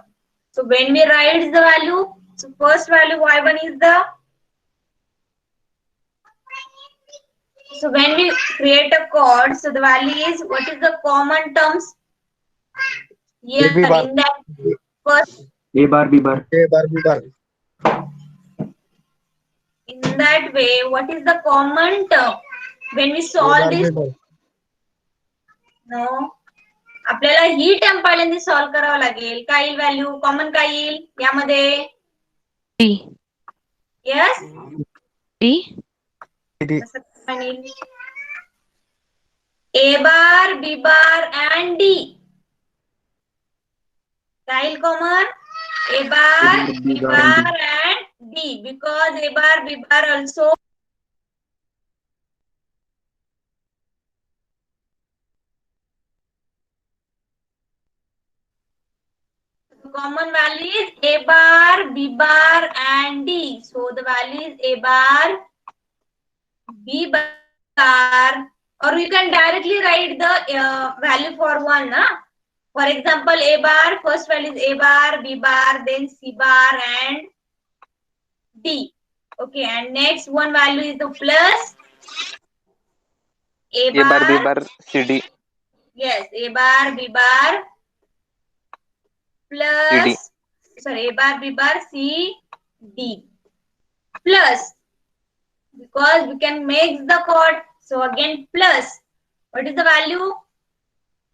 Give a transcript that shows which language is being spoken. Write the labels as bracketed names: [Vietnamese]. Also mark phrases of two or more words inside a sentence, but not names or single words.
[English] So when we write the value. So first value y1 is the, so when we create a chord, so the value is, what is the common terms? Here B bar. in that first, A bar, B bar. A bar, B bar. in that way, what is the common term? When we A solve bar, this, B bar. no, [Marathi] आपल्याला ही टर्म पहिल्यांदा सॉल्व करावं लागेल. काय येईल व्हॅल्यू? कॉमन काय येईल यामध्ये? [English] D. यस, D. D. A bar, B bar and D. [Marathi] काय येईल कॉमन? [English] A bar, B bar and D because A bar, B bar also common value is A bar, B bar and D. So the value is A bar, B bar, or you can directly write the value for one. For example, A bar, first value is A bar, B bar, then C bar and D. Okay, and next one value is the plus A A bar, B bar. bar, C, D. Yes, A bar, B bar plus, sorry, A bar, B bar, C, D plus, because we can make the chord. So again plus, what is the value?